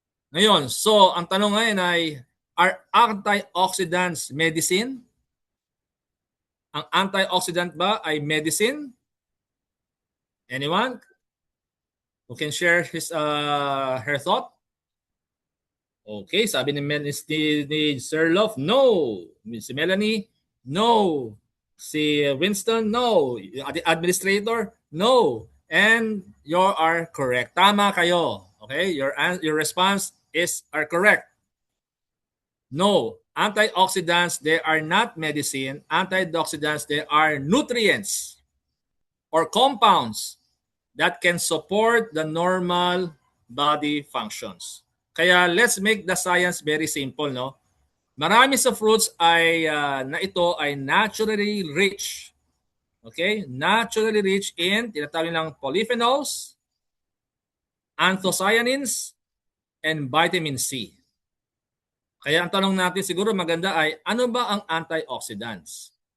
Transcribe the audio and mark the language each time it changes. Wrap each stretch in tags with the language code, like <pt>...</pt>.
<tl>Ngayon, so ang tanong ngayon ay,</tl> <en>are antioxidants medicine?</en> <tl>Ang antioxidant ba ay medicine?</tl> <en>Anyone who can share her thought?</en> <tl>Okay, sabi ni Sir Love, no. Si Melanie, no. Si Winston, no.</tl> <en>Administrator, no. And you are correct.</en> <tl>Tama kayo.</tl> <en>Okay, your response are correct. No, antioxidants, they are not medicine. Antioxidants, they are nutrients or compounds that can support the normal body functions.</en> <tl>Kaya</tl> <en>let's make the science very simple, no?</en> <tl>Marami sa fruits ay na ito ay naturally rich. Okay?</tl> <en>Naturally rich in</en> <tl>tinatawag nilang</tl> <en>polyphenols, anthocyanins, and vitamin C.</en> <tl>Kaya ang tanong natin siguro maganda ay, ano ba ang antioxidants?</tl>